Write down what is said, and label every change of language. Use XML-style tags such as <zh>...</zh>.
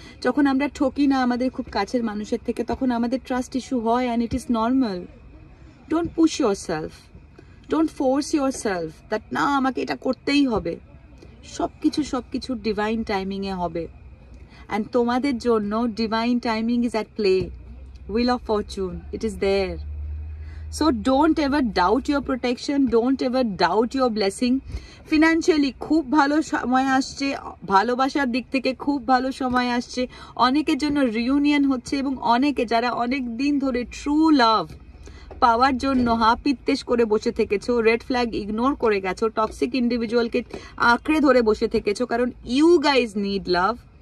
<bn>যখন আমরা ঠকি না আমাদের খুব কাছের মানুষের থেকে, তখন আমাদের ট্রাস্ট ইস্যু হয়,</bn> <en>And it is normal. Don't push yourself, don't force yourself that</en> <bn>না আমাকে এটা করতেই হবে। সবকিছু ডিভাইন টাইমিংয়ে হবে,</bn> <en>And তোমাদের জন্য divine timing is at play. Wheel of Fortune, it is there. So don't ever doubt your protection, don't ever doubt your blessing.</en> <bn>Financially খুব ভালো সময় আসছে, ভালোবাসার দিক থেকে খুব ভালো সময় আসছে। অনেকের জন্য রিউনিয়ন হচ্ছে, এবং অনেকে যারা অনেক দিন ধরে ট্রু লাভ পাওয়ার জন্য হাপিত্তেশ করে বসে থেকেছো, রেড ফ্ল্যাগ ইগনোর করে গেছো, টক্সিক ইন্ডিভিজুয়ালকে আঁকড়ে ধরে বসে থেকেছো, কারণ</bn> <en>You guys need love.</en>